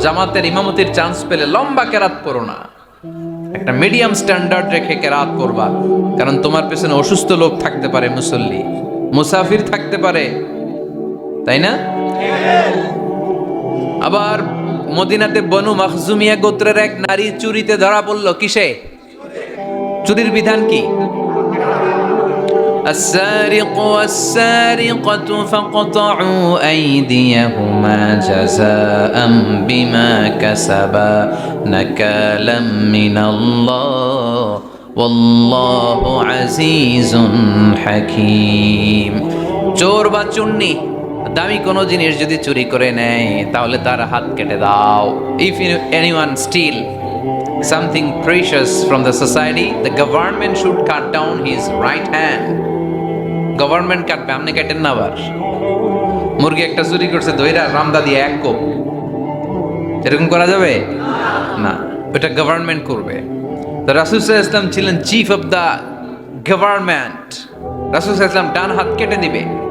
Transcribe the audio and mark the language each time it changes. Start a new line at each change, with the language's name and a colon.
Bangla: জামাতের ইমামতির চান্স পেলে লম্বা কেরাত পড়ো না, একটা মিডিয়াম স্ট্যান্ডার্ড রেখে কেরাত পড়বা, কারণ তোমার পেছনে অসুস্থ লোক থাকতে পারে, মুসল্লি, মুসাফির থাকতে পারে, তাই না? আবার মদিনাতে বনু মাখজুমিয়া গোত্রের এক নারী চুরিতে ধরা পড়ল। কিসে? চুরির বিধান কি?
Arabic: السارق والسارقة فاقطعوا أيديهما جزاء بما كسبا نكالا من الله والله عزيز حكيم।
Bangla: চোর বা চুন্নি দামি কোনো জিনিস যদি চুরি করে নেয় তাহলে তার হাত কেটে দাও।
English: If anyone steal something precious from the society, the government should cut down his right hand.
Bangla: Government কাটবে, আপনি কাটেন না। আবার মুরগি একটা চুরি করছে, দইরা রামদা দিয়ে এক কোপ, এরকম করা যাবে না, ওটা গভর্নমেন্ট করবে। তো রাসূল সাল্লাল্লাহু আলাইহি ওয়াসাল্লাম ছিলেন চিফ অফ দা গভর্নমেন্ট, রাসূল সাল্লাল্লাহু আলাইহি ওয়াসাল্লাম ডান হাত কেটে দিবে।